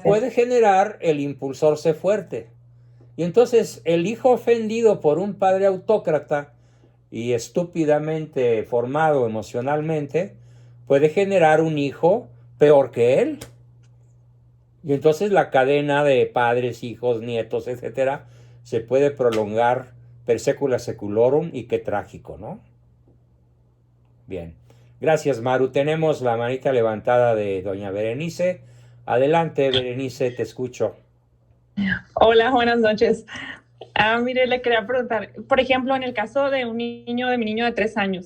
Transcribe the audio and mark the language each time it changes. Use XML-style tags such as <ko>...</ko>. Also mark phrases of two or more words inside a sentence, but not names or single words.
<es>puede generar el impulsor C fuerte. Y entonces el hijo ofendido por un padre autócrata y estúpidamente formado emocionalmente puede generar un hijo peor que él. Y entonces la cadena de padres, hijos, nietos, etcétera, se puede prolongar</es> <la>per secula seculorum,</la> <es>y qué trágico, ¿no? Bien. Gracias, Maru. Tenemos la manita levantada de doña Berenice. Adelante, Berenice, te escucho. Hola, buenas noches. Mire, le quería preguntar, por ejemplo, en el caso de mi niño de 3 años,</es>